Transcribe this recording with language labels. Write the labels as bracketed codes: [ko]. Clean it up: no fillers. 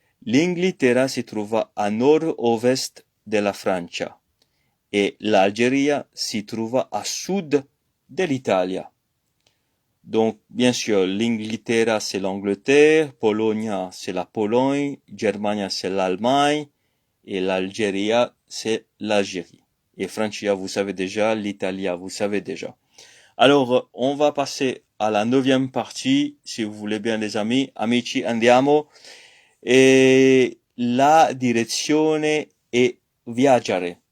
[it] L'Inghilterra si trova a nord-ovest de la Francia. [fr] Et l'Algérie [it] si trova à sud de l'Italia. [fr] Donc, bien sûr, l'Inghilterra, c'est l'Angleterre, Polonia, c'est la Pologne, Germania, c'est l'Allemagne, et l'Algérie, c'est l'Algérie. Et Francia, vous savez déjà, l'Italia, vous savez déjà. Alors, on va passer à la 9e partie, si vous voulez bien, les amis. [it] Amici, andiamo. Et la direzione e viaggiare.